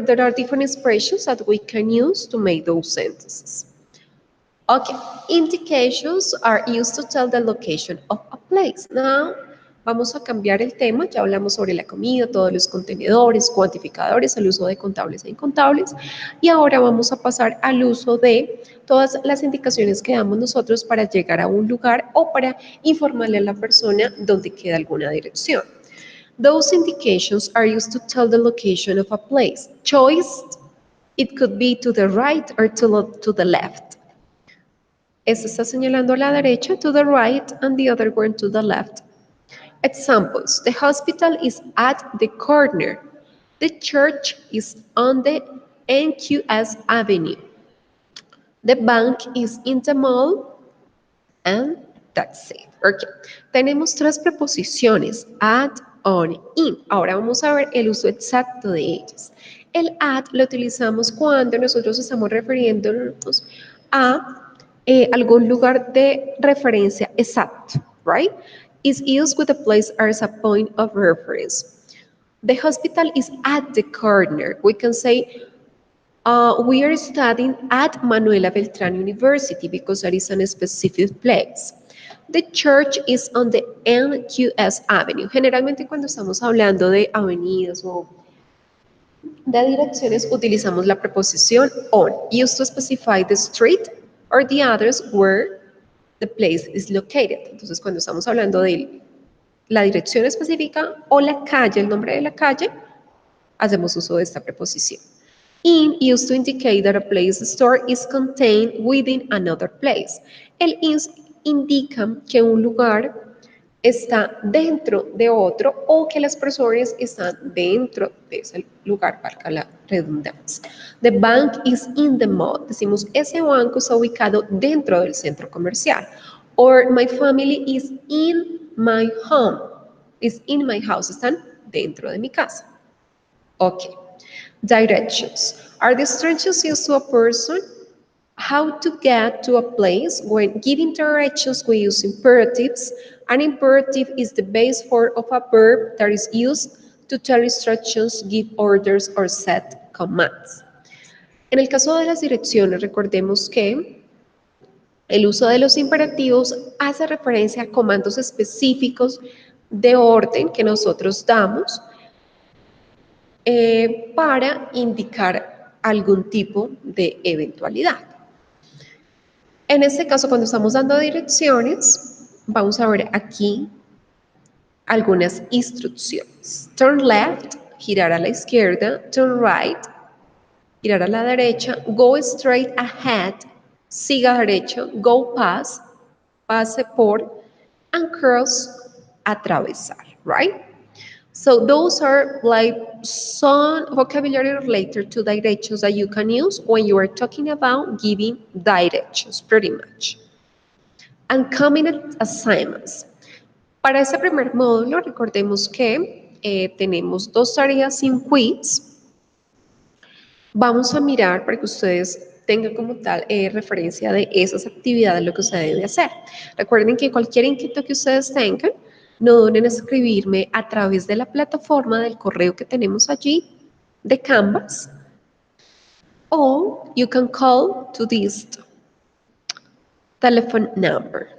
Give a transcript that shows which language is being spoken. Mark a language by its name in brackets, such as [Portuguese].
[English] There are different expressions that we can use to make those sentences. Okay, indications are used to tell the location of a place. [Spanish] Now, vamos a cambiar el tema, ya hablamos sobre la comida, todos los contenedores, cuantificadores, el uso de contables e incontables, y ahora vamos a pasar al uso de todas las indicaciones que damos nosotros para llegar a un lugar o para informarle a la persona dónde queda alguna dirección. [English] Those indications are used to tell the location of a place. Choice, it could be to the right or to the left. [Spanish] Este está señalando a la derecha, [English] to the right, and the other one to the left. Examples, the hospital is at the corner. The church is on the NQS Avenue. The bank is in the mall, and that's it. [Spanish] Okay. Tenemos tres preposiciones, at, on, in. Ahora vamos a ver el uso exacto de ellas. El at lo utilizamos cuando nosotros estamos refiriéndonos a algún lugar de referencia exacto, right? [English] Is used with the place as a point of reference. The hospital is at the corner. We can say, we are studying at Manuela Beltrán University because that is a specific place. The church is on the NQS Avenue. [Spanish] Generalmente cuando estamos hablando de avenidas o de direcciones utilizamos la preposición on. [English] Used to specify the street or the address where the place is located. [Spanish] Entonces cuando estamos hablando de la dirección específica o la calle, el nombre de la calle, hacemos uso de esta preposición. [English] In used to indicate that a place store is contained within another place. [Spanish] El is indica que un lugar está dentro de otro o que las personas están dentro de ese lugar, para la redundancia. [English] The bank is in the mall. [Spanish] Decimos, ese banco está ubicado dentro del centro comercial. [English] Or my family is in my home. Is in my house. [Spanish] Están dentro de mi casa. [English] Okay. Directions. Are the instructions used to a person? How to get to a place? When giving directions, we use imperatives. An imperative is the base form of a verb that is used to tell instructions, give orders, or set commands. [Spanish] En el caso de las direcciones, recordemos que el uso de los imperativos hace referencia a comandos específicos de orden que nosotros damos para indicar algún tipo de eventualidad. En este caso, cuando estamos dando direcciones, vamos a ver aquí algunas instrucciones. [English] Turn left, [Spanish] girar a la izquierda. [English] Turn right, [Spanish] girar a la derecha. [English] Go straight ahead, [Spanish] siga derecho. [English] Go past, [Spanish] pase por. [English] And cross, atravesar, right? So those are like some vocabulary related to directions that you can use when you are talking about giving directions, pretty much. And coming assignments. [Spanish] Para ese primer módulo, recordemos que tenemos dos tareas sin quiz. Vamos a mirar para que ustedes tengan como tal referencia de esas actividades, lo que usted debe hacer. Recuerden que cualquier inquietud que ustedes tengan, no duden en escribirme a través de la plataforma del correo que tenemos allí de Canvas, [English] or you can call to this telephone number.